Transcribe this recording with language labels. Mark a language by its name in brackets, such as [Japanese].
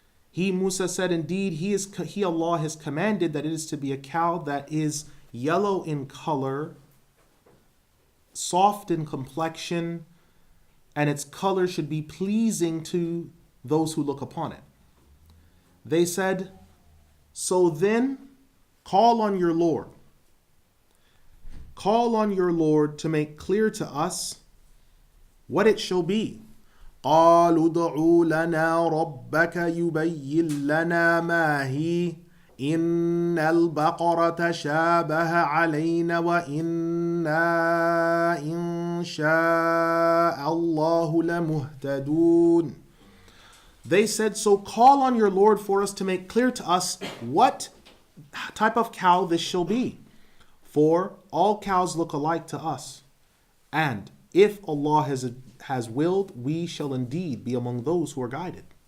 [English] He, Musa, said, indeed, he, Allah, has commanded that it is to be a cow that is yellow in color, soft in complexion, and its color should be pleasing to those who look upon it. They said, so then call on your Lord. Call on your Lord to make clear to us what it shall be. [Arabic] قالوا ادع لنا ربك يبين لنا ما هي إن البقرة شابه علينا وإنا إن شاء الله لمهتدون. [English] They said, so call on your Lord for us to make clear to us what type of cow this shall be. For all cows look alike to us. And if Allah has willed, we shall indeed be among those who are guided.